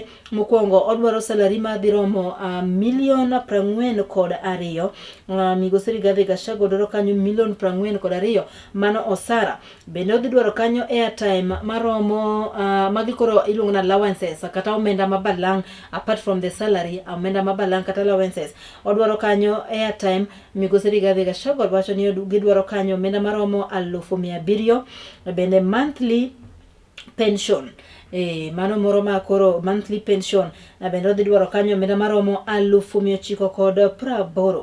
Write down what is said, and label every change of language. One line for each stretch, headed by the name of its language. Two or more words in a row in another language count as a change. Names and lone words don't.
Luo (Kenya and Tanzania): Mokwongo odwaro salary ma dhi romo $42 million. Migosi Rigathi Gachagua dwaro kanyo $42 mano osara. Bende odhi dwaro kanyo airtime maromo magi koro iluongo na allowances kata omenda mabalang
English: apart from the salary,
Luo (Kenya and Tanzania): omenda mabalang kata allowances. Odwaro kanyo airtime. Migosi Rigathi Gachagua wacho ni gidwaro kanyo omenda maromo 700,000. Bende
English: monthly pension
Luo (Kenya and Tanzania): mano moro ma koro
English: monthly pension
Luo (Kenya and Tanzania): bende odhi dwaro kanyo omenda maromo 980.